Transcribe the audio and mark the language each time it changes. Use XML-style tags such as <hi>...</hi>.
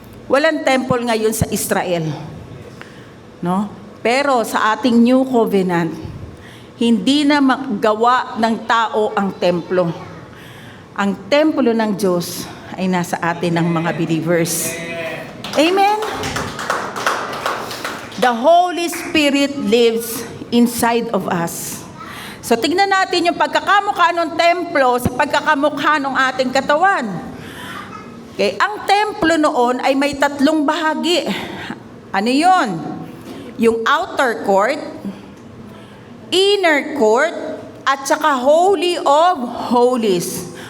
<tl>Walang temple ngayon sa Israel. No? Pero sa ating New Covenant, hindi na magawa ng tao ang templo. Ang templo ng Diyos ay nasa atin ng mga believers. Amen?</tl> <en>The Holy Spirit lives inside of us.</en> <tl>So, tignan natin yung pagkakamukha ng templo sa pagkakamukha ng ating katawan. Okay, ang templo noon ay may 3 bahagi. Ano yun? Yung outer court, inner court, at saka Holy of Holies.</tl>